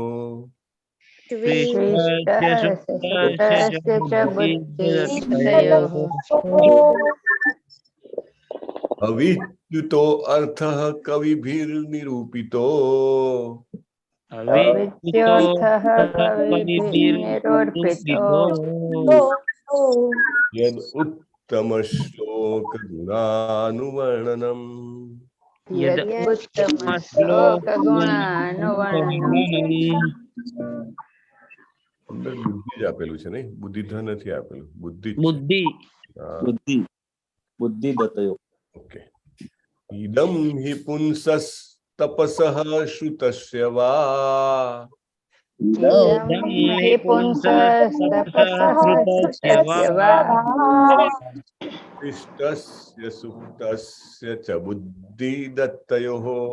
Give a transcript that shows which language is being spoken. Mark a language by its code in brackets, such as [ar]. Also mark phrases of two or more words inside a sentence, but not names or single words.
[sa] अविच्युतो अर्थः कविभिर्निरूपितो यद उत्तम श्लोक गुणानुवर्णनम [gu] અંદર બુદ્ધિ જ આપેલું છે નહીં, બુદ્ધિધા નથી આપેલું, બુદ્ધિ [sa] बुद्धि दत्तयो ओके इदं हि पुंसस् तपसः श्रुतस्य वा इष्टस्य सुप्तस्य च बुद्धि दत्तयोः